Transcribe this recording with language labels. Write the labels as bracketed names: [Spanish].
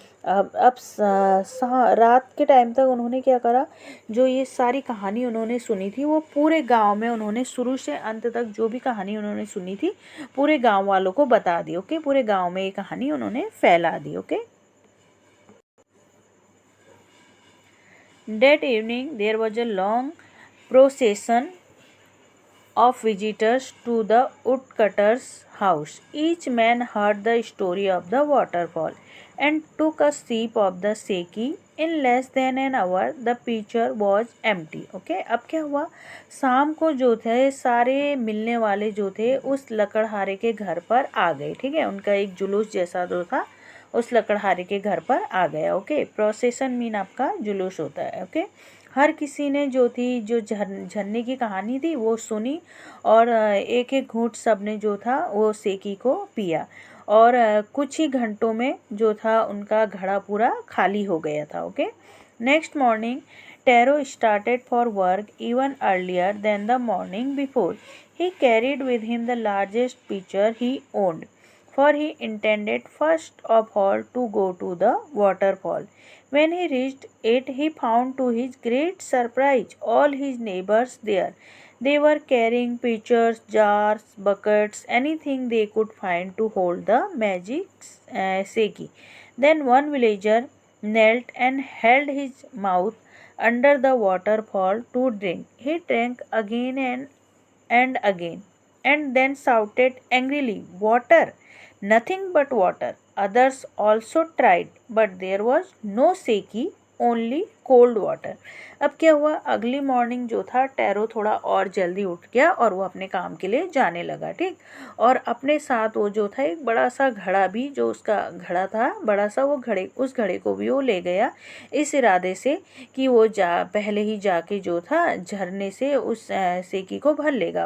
[Hindi] अब रात के टाइम तक उन्होंने क्या करा, जो ये सारी कहानी उन्होंने सुनी थी वो पूरे गांव में उन्होंने शुरू से अंत तक जो भी कहानी उन्होंने सुनी थी पूरे गांव वालों को बता दी, ओके। पूरे गांव में ये कहानी उन्होंने फैला दी, okay. [English] That evening there was a long procession of visitors to the woodcutter's house. Each man heard the story of the waterfall and took a sip of the seki. In less than an hour the pitcher was empty, okay। [Hindi] अब क्या हुआ, शाम को जो थे सारे मिलने वाले जो थे उस लकड़हारे के घर पर आ गए, ठीक है। उनका एक जुलूस जैसा जो था उस लकड़हारे के घर पर आ गया, ओके। प्रोसेसन मीन आपका जुलूस होता है, ओके। हर किसी ने जो थी, जो झरने की कहानी थी वो सुनी और एक एक घूंट सब ने जो था वो सेकी को पिया और कुछ ही घंटों में जो था उनका घड़ा पूरा खाली हो गया था, okay. [English] Next morning Taro started for work even earlier than the morning before. He carried with him the largest pitcher he owned, for he intended first of all to go to the waterfall. When he reached it, he found to his great surprise all his neighbors there. They were carrying pitchers, jars, buckets, anything they could find to hold the magic seki. Then one villager knelt and held his mouth under the waterfall to drink. He drank again and again, and then shouted angrily, "Water! Nothing but water!" Others also tried, but there was no seki, only cold water. [Hindi] अब क्या हुआ, अगली morning जो था tarot थोड़ा और जल्दी उठ गया और वो अपने काम के लिए जाने लगा, ठीक। और अपने साथ वो जो था एक बड़ा सा घड़ा भी, जो उसका घड़ा था बड़ा सा, वो उस घड़े को भी वो ले गया, इस इरादे से कि वो पहले ही जाके जो था झरने से उस सेकी को भर लेगा।